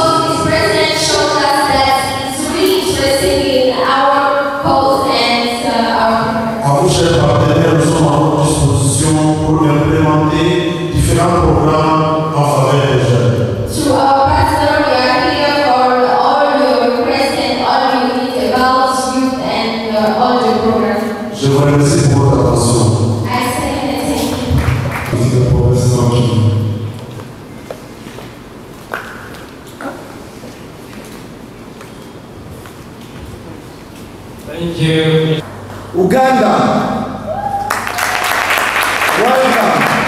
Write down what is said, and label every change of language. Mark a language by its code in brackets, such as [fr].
[en] Because his president showed us that he's really interested in our cause and our [fr] À vous, chers partenaires, nous sommes à votre disposition pour implémenter différents programmes en faveur des jeunes. [en] to our pastor. We are here for all your requests and all you need about youth and all the programs. [fr] Je vous remercie pour votre attention. [en] I say thank you. [fr] Merci pour votre attention. [en] Thank you. Uganda, welcome.